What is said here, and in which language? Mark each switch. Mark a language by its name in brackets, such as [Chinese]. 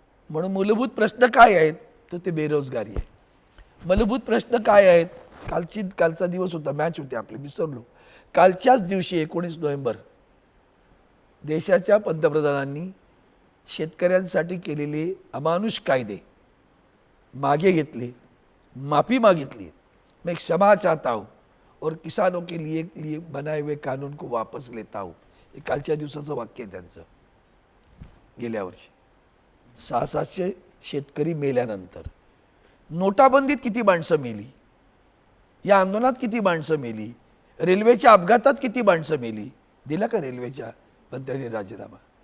[Marathi] म्हणून मूलभूत प्रश्न काय आहेत तर ते बेरोजगारी आहे. मूलभूत प्रश्न काय आहेत? कालचा दिवस होता, मॅच होते आपले, विसरलो. कालच्याच दिवशी 19 नोव्हेंबर देशाच्या पंतप्रधानांनी शेतकऱ्यांसाठी केलेले अमानुष कायदे मागे घेतले, माफी मागितली. [Hindi] मैं क्षमा चाहता हूँ और किसानों के लिए बनाए हुए कानून को वापस लेता हूँ. [Marathi] हे कालच्या दिवसाचं वाक्य आहे त्यांचं. गेल्या वर्षी 600-700 शेतकरी मेल्यानंतर, नोटाबंदीत किती माणसं मेली, या आंदोलनात किती माणसं मेली, रेल्वेच्या अपघातात किती माणसं मेली, दिला का रेल्वेच्या मंत्र्यांनी राजीनामा?